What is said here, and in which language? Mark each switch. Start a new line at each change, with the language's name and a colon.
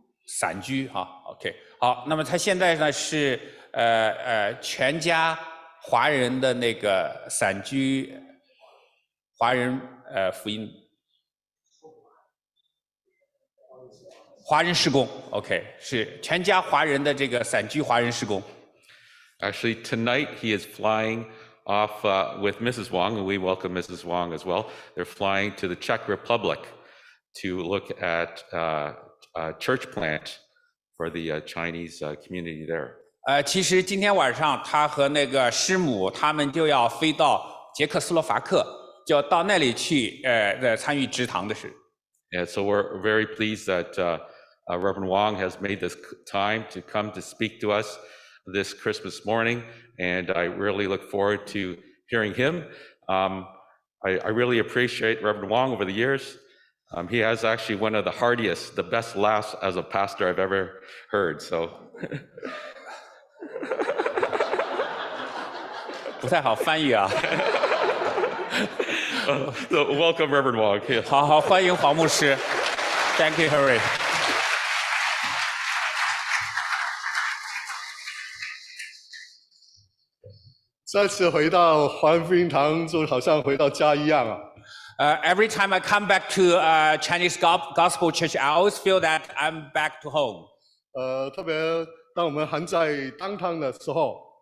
Chinese: 散居哈 ，OK， 好，那么他现在呢是全家华人的那个散居华人福音华人事工 ，OK， 是全家华人的这个散居华人事工。
English: Actually, tonight he is flying off with Mrs. Wong, and we welcome Mrs. Wong as well. They're flying to the Czech Republic to look at church plant for the Chinese community there.
Chinese: 其实今天晚上他和那个师母他们就要飞到捷克斯洛伐克，就到那里去参与职堂的事。
English: Yeah, so we're very pleased that Reverend Wong has made this time to come to speak to us this Christmas morning, and I really look forward to hearing him. I really appreciate Reverend Wong over the years. He has actually one of the hardiest, the best laughs as a pastor I've ever heard. So,
Chinese: 不太好翻译啊。
English: so welcome, Reverend Wong.
Chinese: 好，欢迎黄牧师。
English: Thank you, Harry.
Chinese: 再次回到华人福音堂，就好像回到家一样啊。
English: Every time I come back to Chinese Gospel Church, I always feel that I'm back to home.
Chinese: 特别当我们还在downtown的时候，